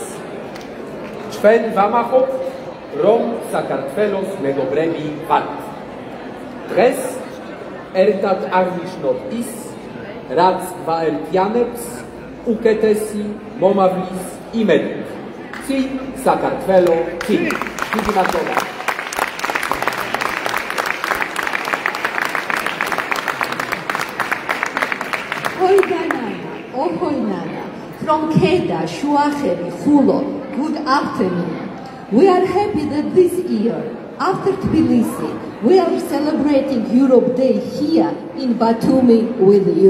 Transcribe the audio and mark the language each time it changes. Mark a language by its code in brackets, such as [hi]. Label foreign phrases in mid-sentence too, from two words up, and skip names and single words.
[ka] ჩვენ ვამაყობთ, რომ საქართველოს მეგობრები ვართ. დღეს ერთად აღნიშნოთ ის, რაც გვაერთიანებს უკეთესი მომავლის იმედით. წინ საქართველო წინ. დიდი მადლობა. [en] From Kedah, Shuakheri, Khulo, good afternoon. We are happy that this year, after Tbilisi, we are celebrating Europe Day here in Batumi with you.